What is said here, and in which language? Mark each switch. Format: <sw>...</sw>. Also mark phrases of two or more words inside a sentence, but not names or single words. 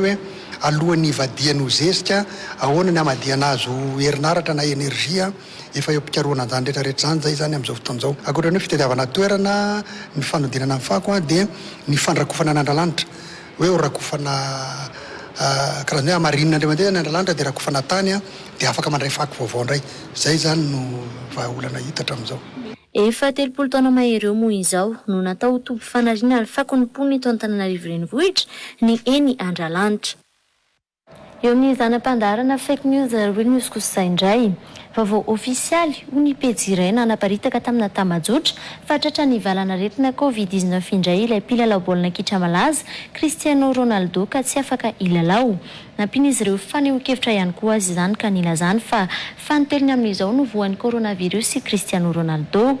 <mg>hoe alohan'ny ivadiany ho zezika ahoana ny amadiana azy ho herinaratra na energia efa eo mpikaroana an'izany rehetrarehetra zany zay zany amin'izao fotoan'izao akoatran'ny hoe fitadiavana toerana ny fanodinana amin'ny fako dia ny fandrakofana n'Andralanitra hoe ho rakofana karazany hoe amarinina indray mandeha ny androlanitra dia raha kofa natany a dia afaka mandray faky vaovao indray zay zany no vahaolana hita hatramin'izao. Efa 30 taona mahery eo moa izao no natao toby fanariana ny fakonimpony eto Antananarivo renivohitra ny eny Andralanitra. Eo amin'ny zanam-pandarana</mg> <en>fake news real news</en> <mg>kosa indray vaovao ofisialy ho ny pejy iray nanaparitaka tamina tamajotra fatratra ny valana retina Covid-19 indray ilay mpilalao baolina kitra malaza Cristiano Ronaldo ka tsy afaka ilalao. Nampiana izy ireo faneho-kevitra ihany koa azy izany ka nilazany fa fanotelony amin'izao no voan'ny coronavirus sy Cristiano Ronaldo.</mg>